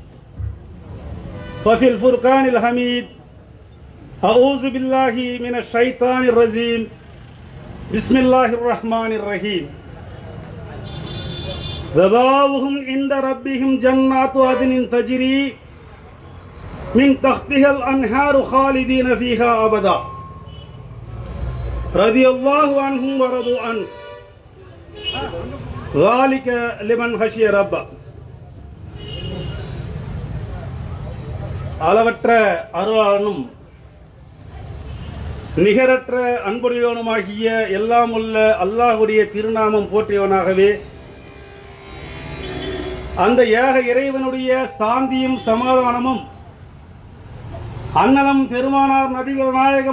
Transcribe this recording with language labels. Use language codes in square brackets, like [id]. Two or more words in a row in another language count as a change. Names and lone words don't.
[ar] وفي الفرقان الحميد أعوذ بالله من الشيطان الرجيم بسم الله الرحمن الرحيم جزاؤهم عند ربهم جنات عدن تجري من تحتها الأنهار خالدين فيها أبدا رضي الله عنهم ورضوا عنه ذلك لمن خشي ربه [ta] அளவற்ற அருளாளனும் நிகரற்ற அன்புடையவனுமாகிய எல்லாம் உள்ள அல்லாஹ்வுடைய திருநாமம் போற்றியவனாகவே அந்த ஏக இறைவனுடைய சாந்தியும் சமாதானமும் அன்னலம் பெருமானார் நபிகள் நாயகம்